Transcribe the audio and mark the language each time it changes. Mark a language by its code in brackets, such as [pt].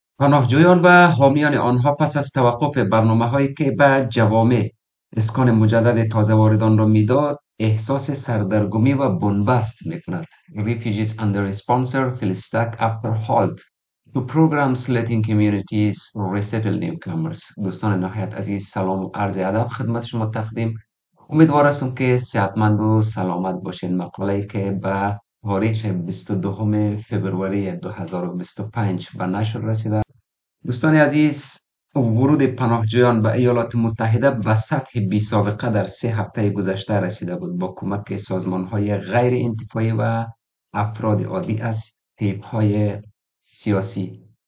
[fa] پناهجویان و حامیان آنها پس از توقف برنامه‌هایی که به جوامع اسکان مجدد تازه واردان را میداد، احساس سردرگمی و بنبست می‌کند. [en] Refugees under a sponsor feel stuck after halt to programs letting communities resettle newcomers. [fa] دوستان نهایت عزیز، سلام و عرض ادب خدمت شما تقدیم. امیدوار هستم که صحتمند و سلامت باشین. مقاله‌ای که به تاریخ 22 فوریه 2025 به نشر رسیده. دوستان عزیز، ورود پناهجویان به ایالات متحده به سطح بی سابقه در 3 هفته گذشته رسیده بود با کمک سازمان‌های غیر انتفاعی و افراد عادی از طیف‌های سیاسی.